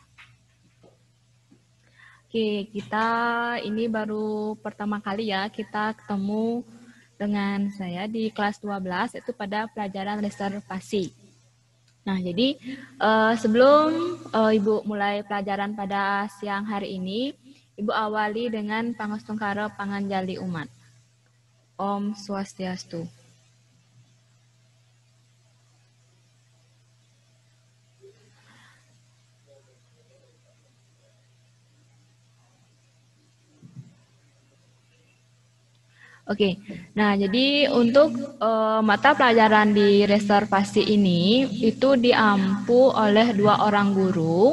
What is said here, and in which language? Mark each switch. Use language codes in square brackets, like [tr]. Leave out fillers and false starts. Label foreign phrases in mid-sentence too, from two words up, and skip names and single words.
[id] Oke, kita ini baru pertama kali ya kita ketemu dengan saya di kelas 12, itu pada pelajaran reservasi. Nah, jadi sebelum Ibu mulai pelajaran pada siang hari ini, Ibu awali dengan [ban] pangustungkara panganjali umat. [sa] Om Swastiastu. [id] Oke, nah jadi untuk mata pelajaran di reservasi ini itu diampu oleh 2 orang guru.